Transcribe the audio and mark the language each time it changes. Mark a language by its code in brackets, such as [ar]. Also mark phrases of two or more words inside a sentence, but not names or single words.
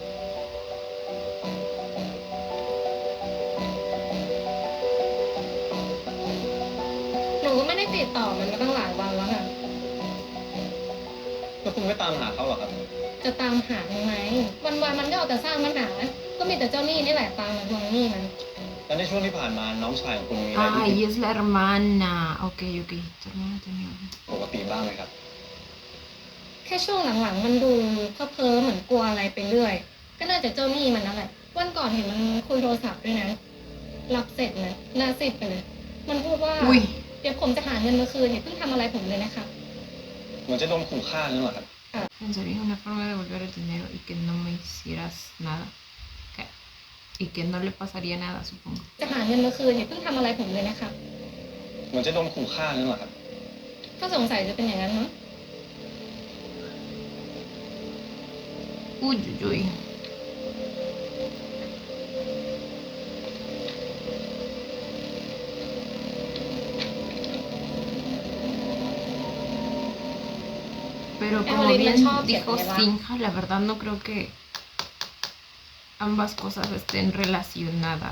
[th] หนูก็ไม่ได้ติดต่อมันมาตั้งหลายวันแล้วค่ะ แล้วคุณไม่ตามหาเขาหรอครับ จะตามหาทำไมวันมันก็เอาแต่สร้างปัญหาก็มีแต่เจ้าหนี้นี่แหละตามมาทวงหนี้มัน แล้วในช่วงที่ผ่านมาน้องชายของคุณมีอะไรที่ [es] Ay, es la hermana. Ok. Tu hermana tenía... [th] ปกติบ้างไหมครับ แค่ช่วงหลังๆมันดูเพ้อเหมือนกลัวอะไรไปเรื่อยก็น่าจะเจ้าหนี้มันนั่นแหละวันก่อนเห็นมันคุยโทรศัพท์ด้วยนะรับเสร็จนะหน้าซีดไปเลยมันพูดว่าเดี๋ยวผมจะหาเงินมาคืนอย่าเพิ่งทำอะไรผมเลยนะคะ เหมือนจะโดนขู่ฆ่านั่นแหละครับ [es] Pensaría una forma de devolver el dinero y que no me hicieras nada. Y que no le pasaría nada, supongo. [th] จะหาเงินมาคืนอย่าเพิ่งทำอะไรผมเลยนะคะ เหมือนจะโดนขู่ฆ่านั่นแหละครับ ก็สงสัยจะเป็นอย่างนั้นเนาะ [es] Uy, uy, uy. Pero como bien dijo Sinja, la verdad no creo que ambas cosas estén relacionadas.